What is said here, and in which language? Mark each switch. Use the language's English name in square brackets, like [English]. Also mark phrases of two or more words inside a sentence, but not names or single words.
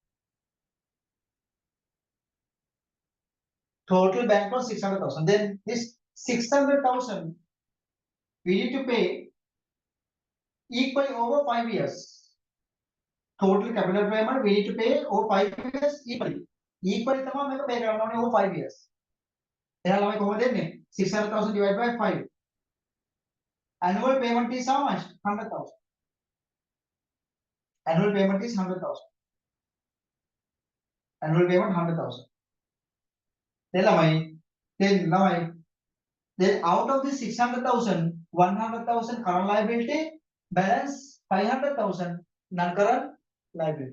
[English] Total bank loan 600,000. Then this 600,000 we need to pay equally over 5 years. Total capital payment we need to pay over 5 years equally. [Sinhala] equally තමයි මේක pay කරන්න ඕනේ [English] over 5 years. [Sinhala] එහෙනම් ළමයි කොහොමද දෙන්නේ? [English] 600,000 divided by 5. Annual payment is how much? 100,000. Annual payment is 100,000. Annual payment 100,000. Then out of the 600,000, 100,000 current liability, balance 500,000 non-current liability.